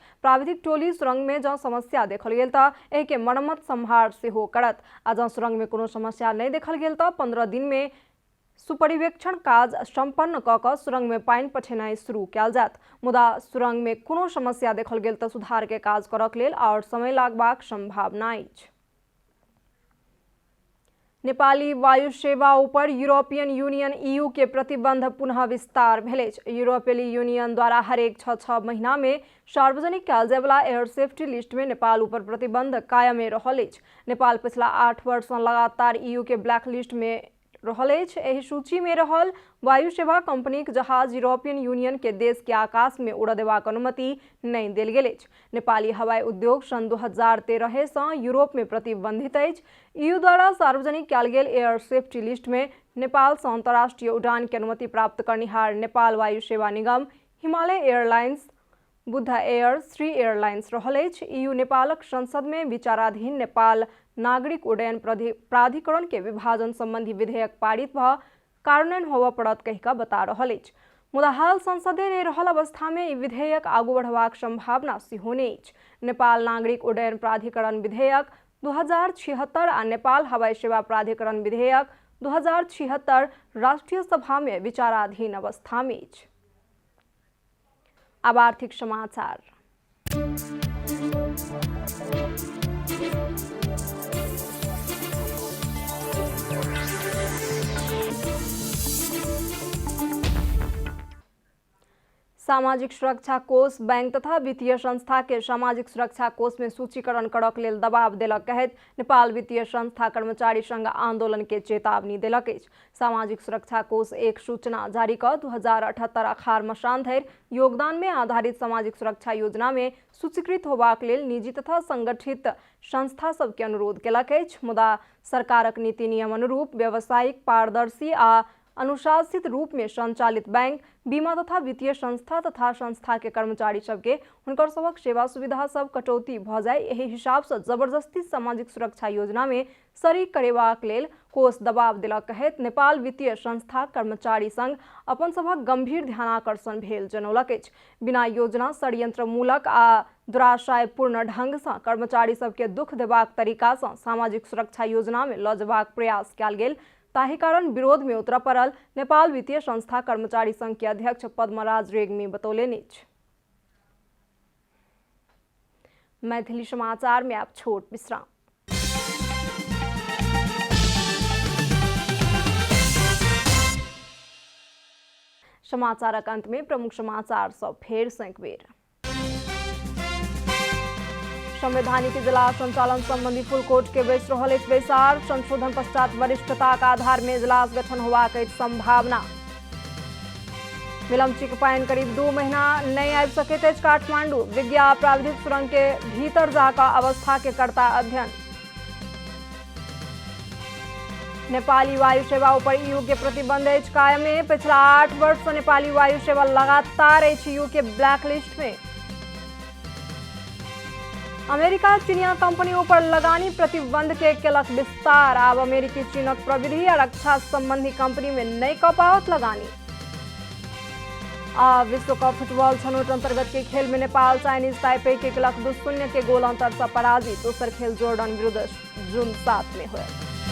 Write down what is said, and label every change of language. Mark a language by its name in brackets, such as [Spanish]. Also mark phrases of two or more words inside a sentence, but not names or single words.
[Maithili] प्राविधिक टोली सुरंग में जँ समस्या देखल गेल तऽ एहि के मरम्मत सम्हार सेहो करत आ जँ सुरंग में कोनो समस्या नहीं देखल गेल तऽ 15 दिन में सुपरिवेक्षण काज संपन्न कऽ कऽ सुरंग में पानि पठेनाइ शुरू कयल जायत। मुदा सुरंग में कोनो समस्या देखल गेल तऽ सुधार के काज करक लेल आओर समय लागबाक संभावना अछि। नेपाली वायु सेवा ऊपर यूरोपियन यूनियन EU के प्रतिबंध पुनः विस्तार भेल अछि। यूरोपीय यूनियन द्वारा हरेक 6 महीना में सार्वजनिक कयल जाय वाला [English] air safety list [Maithili] में नेपाल ऊपर प्रतिबंध कायमे रहल अछि। नेपाल पिछला 8 वर्ष सँ लगातार EU के [English] black list [Maithili] में रहल अछि। एहि सूची में रहल वायु सेवा कंपनीक जहाज यूरोपियन यूनियन के देश के आकाश में उड़ देबाक अनुमति नहीं देल गेल अछि। नेपाली हवाई उद्योग सन 2013 सँ यूरोप में प्रतिबंधित अछि। EU द्वारा सार्वजनिक कयल गेल [English] air safety list [Maithili] में नेपाल सँ अंतर्राष्ट्रीय उड़ान के अनुमति प्राप्त करनिहार नेपाल वायु सेवा निगम, हिमालय एयरलाइंस, बुद्ध एयर, श्री एयरलाइंस रहल अछि। EU नेपालक संसद में विचाराधीन नेपाल नागरिक उड्डयन प्राधिकरण के विभाजन संबंधी विधेयक पारित भ कार्यान्वयन होबय पड़त कहि कऽ बता रहल अछि। मुदा हाल संसदे नहि रहल अवस्था में ई विधेयक आगू बढ़बाक संभावना सेहो नहि अछि। नेपाल नागरिक उड्डयन प्राधिकरण विधेयक 2076 आ नेपाल हवाई सेवा प्राधिकरण विधेयक 2076 राष्ट्रीय सभा में विचाराधीन अवस्था में अछि। अब आर्थिक समाचार। सामाजिक सुरक्षा कोष बैंक तथा वित्तीय संस्था के सामाजिक सुरक्षा कोष में सूचीकरण करक लेल दबाव देलक कहैत नेपाल वित्तीय संस्था कर्मचारी संघ आंदोलन के चेतावनी देलक अछि। सामाजिक सुरक्षा कोष एक सूचना जारी कऽ 2078 अखाड़ मसान धरि योगदान में आधारित सामाजिक सुरक्षा योजना में सूचीकृत होबाक लेल निजी तथा संगठित संस्था सब के अनुरोध केलक अछि। मुदा सरकारक नीति नियम अनुरूप व्यावसायिक, पारदर्शी आ अनुशासित रूप में संचालित बैंक, बीमा तथा वित्तीय संस्था तथा संस्था के कर्मचारी सबके हुनकर सबक सेवा सुविधा सब कटौती भ जाय, एहि हिसाब से जबरदस्ती सामाजिक सुरक्षा योजना में शरीक करेबाक लेल कोष दबाव देलक कहैत नेपाल वित्तीय संस्था कर्मचारी संघ अपन सबक गंभीर ध्यानाकर्षण भेल जनौलक अछि। बिना योजना षड्यंत्र मूलक आ दुराशयपूर्ण ढंग से कर्मचारी सबके दुख देबाक तरीका से सामाजिक सुरक्षा योजना में ल जेबाक प्रयास कयल गेल, ताहि कारण विरोध में उतरऽ पड़ल नेपाल वित्तीय संस्था कर्मचारी संघ के अध्यक्ष पद्मराज रेग्मी बतौलनि अछि। मैथिली समाचार में आप छोट विश्राम। समाचारक अंत में प्रमुख समाचार सब फेर सँ एक बेर। संवैधानिक इजलास संचालन संबंधी [English] full court [Maithili] के बैस रहल अछि बैसार, संशोधन पश्चात वरिष्ठताक आधार में इजलास गठन होबाक अछि संभावना। मेलम्चीक पानि करीब 2 महीना नहीं आबि सकैत अछि काठमांडू, विज्ञ आ प्राविधिक सुरंग के भीतर जाकऽ अवस्था के करता अध्ययन। नेपाली वायु सेवा ऊपर EU के प्रतिबंध अछि कायमे, पिछला 8 वर्ष से नेपाली वायु सेवा लगातार अछि EU के [English] black list [Maithili] में। अमेरिका चीनिया कंपनियों पर लगानी प्रतिबंध के केलक विस्तार, अब अमेरिकी चीनक प्रविधि आ रक्षा संबंधी कंपनी में नहीं कऽ पाओत लगानी। आ विश्व कप फुटबॉल छनौट अंतर्गत के खेल में नेपाल चाइनीज ताइपे के केलक 2-0 के गोल अंतर से पराजित। दोसर खेल जॉर्डन विरुद्ध जून 7 में होयत।